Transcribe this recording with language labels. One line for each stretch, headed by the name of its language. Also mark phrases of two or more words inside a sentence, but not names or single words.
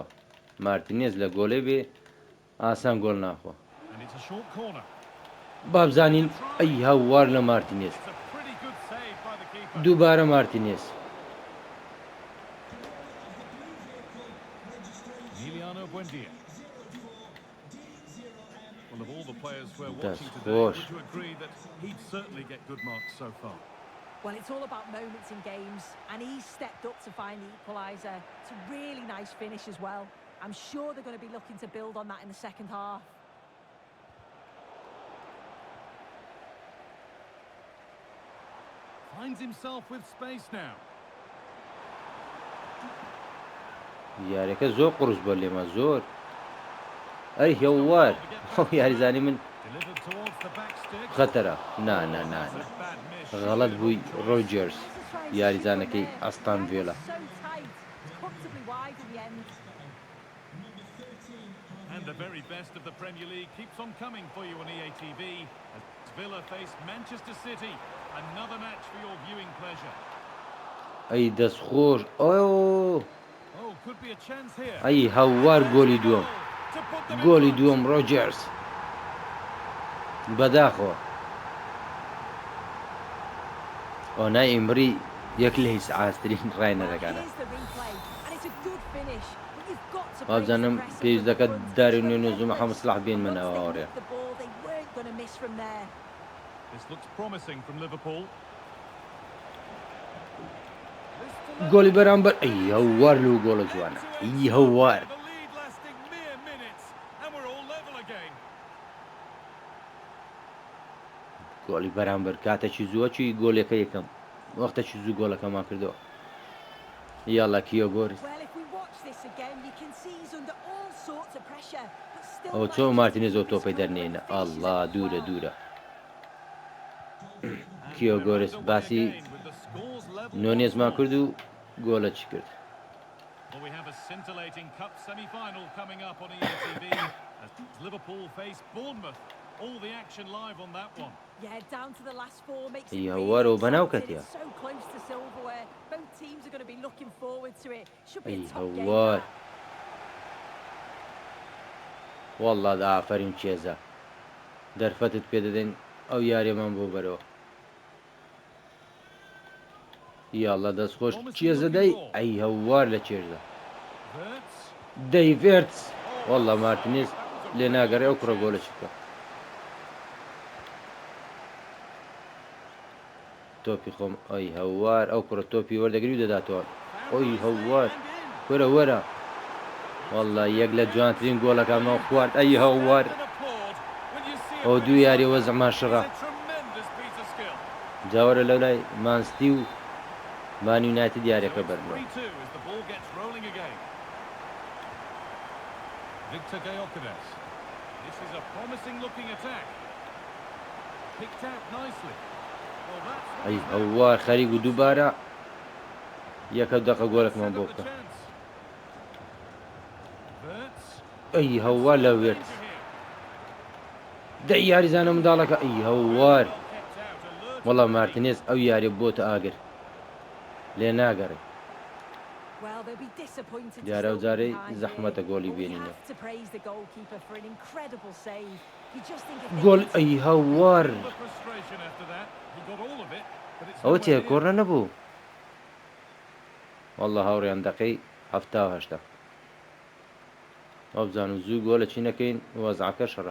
Central Kurdish: مارتینێز لە گۆڵێ بێ ئاسان گۆڵ ناخوا.
English: And it's a short corner.
Central Kurdish: بابزانین ئەی هەوار لە مارتینێز.
English: It's a pretty good save by the keeper.
Central Kurdish: دووبارە مارتینێز.
English: Emiliano Buendia. Well, of all the players we're That's watching today, harsh. would you agree that he'd certainly get good marks so far? Well, it's all about moments in games, and he's stepped up to find the equaliser. It's a really nice finish as well. I'm sure they're going to be looking to build on that in the second half. Finds himself with space now.
Central Kurdish: یاریەکە زۆر قورس بۆ لێمە زۆر. ئەی هەوار یاریزانی من
English: Delivered towards the back stick.
Central Kurdish: خەتەرە. نا نا نا
English: It's
Central Kurdish: نا.
English: a bad miss.
Central Kurdish: غەڵەت بووی ڕۆجرز
English: Just trying to
Central Kurdish: یاریزانەکەی
English: shoot from there.
Central Kurdish: ئەستان ڤیلا.
English: So tight, comfortably wide in the end. And the very best of the Premier League keeps on coming for you on EA TV as Villa face Manchester City. Another match for your viewing pleasure.
Central Kurdish: ئەی دەست خۆش ئۆ
English: Oh, could be a chance here.
Central Kurdish: ئەی هەوار گۆلی دووەم.
English: To put them in
Central Kurdish: گۆلی
English: front.
Central Kurdish: دووەم ڕۆجرز بەداخۆ. ئۆنای ئیمری یەک لە هیچ ئاسترین ڕای
English: Well,
Central Kurdish: نەدەکانە.
English: here's the replay, and it's a good finish, but you've got to praise the
Central Kurdish: وابزانم
English: pressing
Central Kurdish: پێویست
English: from the
Central Kurdish: دەکات
English: front.
Central Kurdish: داری
English: But
Central Kurdish: نوێنێ و محەممەد
English: Relentless.
Central Kurdish: سلاح بێن
English: Once
Central Kurdish: منەوە
English: they
Central Kurdish: هاوڕێ.
English: nicked the ball, they weren't going to miss from there. This looks promising from Liverpool.
Central Kurdish: گۆلی بەرامبەر ئەی هەوار لەو گۆڵە جوانە. ئەی هەوار
English: The lead lasting mere minutes, and we're all level again.
Central Kurdish: گۆلی بەرامبەر کاتێکی زووە چووی گۆلەکە یەکەم وەختێکی زوو گۆلەکەمان کردەوە. یاڵا کیۆ گۆرس.
English: Well, if we watch this again, you can see he's under all sorts of pressure, but still
Central Kurdish: ئەو چۆ
English: manages to
Central Kurdish: مارتینێز ئەو
English: keep his
Central Kurdish: تۆپەی
English: cool
Central Kurdish: دەرنێنە.
English: and finishes
Central Kurdish: ئەڵڵا
English: it
Central Kurdish: دوورە
English: well.
Central Kurdish: دوورە.
English: And
Central Kurdish: کیۆ
English: we're
Central Kurdish: گۆرس
English: underway
Central Kurdish: باسی
English: again with the scores level
Central Kurdish: نۆنێزمان
English: once
Central Kurdish: کرد
English: more.
Central Kurdish: و گۆلە چی کرد.
English: Well, we have a scintillating cup semi-final coming up on EA TV as Liverpool face Bournemouth. All the action live on that one. Yeah, down to the last four makes it Yeah, really what about now, exciting. Katia? It's so close to silverware. Both teams are going to be looking forward to it. Should be a Yeah, top game. what? that.
Central Kurdish: والله دا ئافرین چێزە دەرفەتت پێ دەدەین ئەو یاریەمان بۆ بەرەوە. یاڵە دەستخۆش چێزە دەی ئەی هەوار لە چێژدا
English: Wirtz.
Central Kurdish: دەیڤێرتس والله مارتینێز لێ ناگەڕێ ئەو کوڕە گۆلە چکە. تۆپی خۆم ئەی هەوار ئەو کوڕە تۆپی وەردەگری و دەداتەوە ئۆی
English: Found
Central Kurdish: هەوار
English: nicely and in.
Central Kurdish: وەرە وەرە وەڵڵا یەک لە جوانترین گۆڵەکانەوە خوارد ئەی هەوار
English: Stand and applaud when you see a
Central Kurdish: ئەو دوو
English: finish
Central Kurdish: یاری
English: like
Central Kurdish: وەزعمان
English: that.
Central Kurdish: شڕە
English: It's a tremendous piece of skill.
Central Kurdish: جاوەرە لەو لای مانستی و مان یونایتد
English: So
Central Kurdish: یاریەکە
English: it's
Central Kurdish: بەرنەوە
English: 3-2 as the ball gets rolling again. Victor Gyökeres. This is a promising looking attack. Picked out nicely. Well, that's what
Central Kurdish: ئەی
English: he's now
Central Kurdish: هەوار خەریک و دووبارە یەکە دەقە
English: set
Central Kurdish: گۆڵێکمان بۆ
English: up the
Central Kurdish: بکە
English: chance. Wirtz.
Central Kurdish: ئەی هەوار لە وێت
English: Danger here.
Central Kurdish: دەی یاریزانە منداڵەکە ئەی هەوار
English: Well kept out, alert
Central Kurdish: وەڵام
English: already.
Central Kurdish: مارتینێز ئەو یاری بۆتە ئاگر لێ ناگەڕێ
English: Well, they'll be disappointed to
Central Kurdish: دیارە
English: still be
Central Kurdish: جارەی
English: behind
Central Kurdish: زەحمەتە
English: here,
Central Kurdish: گۆڵی
English: but we
Central Kurdish: بێنینە
English: have to praise the goalkeeper for an incredible save. You just think if they
Central Kurdish: گۆڵ
English: get
Central Kurdish: ئەی هەوار
English: Feel the frustration after that. He got all of it, but it's
Central Kurdish: ئەوە
English: nowhere
Central Kurdish: چێ
English: near.
Central Kurdish: کۆڕە نەبوو وەڵڵا هاوڕێیان دەقەی هەفتا و هەشتا ئەو بزان و زوو گۆڵە چی نەکەین وەزعەکە شەڕە